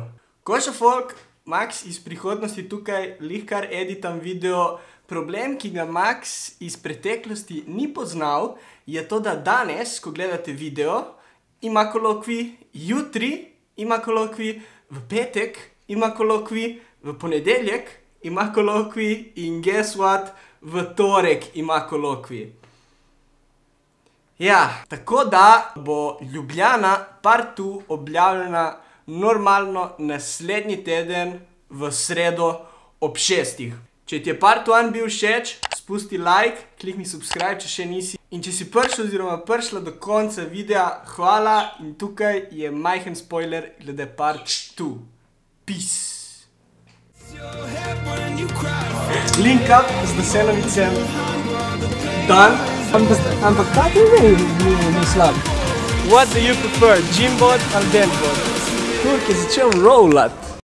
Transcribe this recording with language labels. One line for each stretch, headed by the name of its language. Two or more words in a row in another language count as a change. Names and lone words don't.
Slovenian: Koša folk, Max iz prihodnosti tukaj lihkar editam video. Problem, ki ga Max iz preteklosti ni poznal, je to, da danes, ko gledate video, ima kolokvij, jutri ima kolokvij, v petek ima kolokvij, v ponedeljek ima kolokvij in
English: guess what,
Slovenian: v torek ima kolokvij. Ja, tako da bo Ljubljana part 2 objavljena normalno naslednji teden v sredo ob 6. Če ti je part 1 bil všeč, spusti like, klikni subscribe, če še nisi. In če si prišel oziroma prišla do konca videa, hvala in tukaj je majhen spoiler glede part 2.
English: Peace! Link up
Slovenian: z Veselovicem. Dan. Ampak tak ni slab.
English: What do you prefer,
Slovenian: gymbot ali benchbot? Turk je začel rollat.